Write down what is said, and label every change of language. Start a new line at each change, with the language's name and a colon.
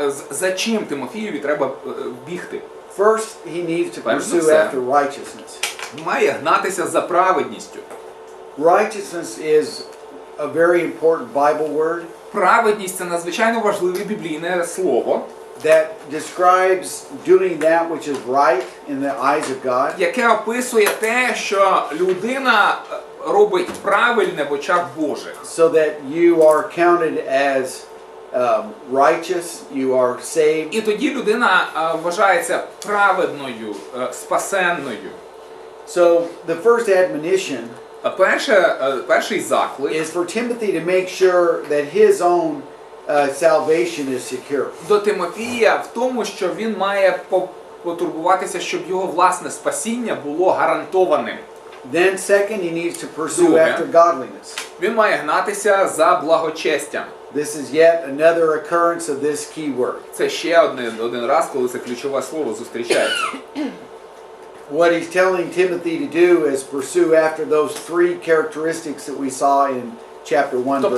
Ukrainian: за чим Тимофієві треба бігти.
English: First, he needs to
Ukrainian: Перш за
English: pursue
Ukrainian: все.
English: after righteousness.
Ukrainian: Має гнатися за праведністю.
English: Righteousness is a very important Bible word
Ukrainian: Праведність – це надзвичайно важливе біблійне слово,
English: that describes doing that which is right in the eyes of God.
Ukrainian: яке описує те, що людина робить правильне в очах Божих.
English: So that you are counted as righteous, you are saved.
Ukrainian: І тоді людина вважається праведною, спасенною.
English: So the first admonition
Ukrainian: Перший заклик
English: is for Timothy to make sure that his own salvation is secure.
Ukrainian: до Тимофія в тому, що він має потурбуватися, щоб його власне спасіння було гарантованим.
English: Then second, he needs to pursue
Ukrainian: Друге.
English: after godliness.
Ukrainian: Він має гнатися за благочестям.
English: This is yet another occurrence of this key word.
Ukrainian: Це ще один раз, коли це ключове слово зустрічається.
English: What he's telling Timothy to do is pursue after those 3 characteristics that we saw in chapter 1, verse